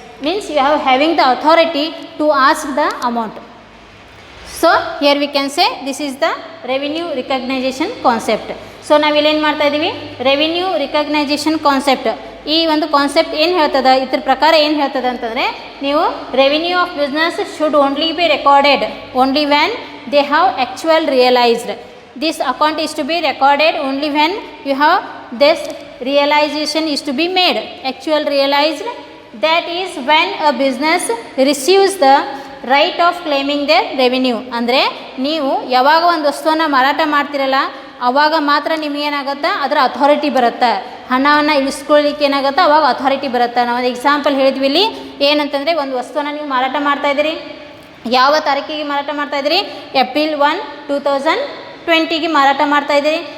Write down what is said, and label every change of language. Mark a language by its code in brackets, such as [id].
[en] Means you are having the authority to ask the amount. So here we can say this is the revenue recognition concept. [kn] So ನಾವು ಇಲ್ಲಿ ಏನು ಮಾಡ್ತಾ ಇದ್ದೀವಿ, revenue ರಿಕಗ್ನೈಸೇಷನ್ concept. ಈ ಒಂದು concept ಏನು ಹೇಳ್ತದೆ, ಇದ್ರ ಪ್ರಕಾರ ಏನು ಹೇಳ್ತದೆ ಅಂತಂದರೆ, ನೀವು [en] Revenue of business should only be recorded only when they have actual realised. This account is to be recorded only when you have this realization is to be made, actual realized. That is when a business receives the right of claiming their revenue. [kn] ಅಂದರೆ ನೀವು ಯಾವಾಗ ಒಂದು ವಸ್ತುವನ್ನು ಮಾರಾಟ ಮಾಡ್ತಿರಲ್ಲ, ಆವಾಗ ಮಾತ್ರ ನಿಮಗೇನಾಗುತ್ತೆ, ಅದರ ಅಥಾರಿಟಿ ಬರುತ್ತೆ. ಹಣವನ್ನು ಇಳಿಸ್ಕೊಳ್ಳಿಕ್ಕೆ ಏನಾಗುತ್ತೆ, ಅವಾಗ ಅಥಾರಿಟಿ ಬರುತ್ತೆ. ನಾವು ಒಂದು ಎಕ್ಸಾಂಪಲ್ ಹೇಳಿದ್ವಿ ಇಲ್ಲಿ ಏನಂತಂದರೆ, ಒಂದು ವಸ್ತುವನ್ನು ನೀವು ಮಾರಾಟ ಮಾಡ್ತಾಯಿದ್ದೀರಿ, ಯಾವ ತಾರೀಕಿಗೆ ಮಾರಾಟ ಮಾಡ್ತಾಯಿದ್ದೀರಿ, ಏಪ್ರಿಲ್ 1, 2020ಗೆ ಮಾರಾಟ ಮಾಡ್ತಾಯಿದ್ದೀರಿ.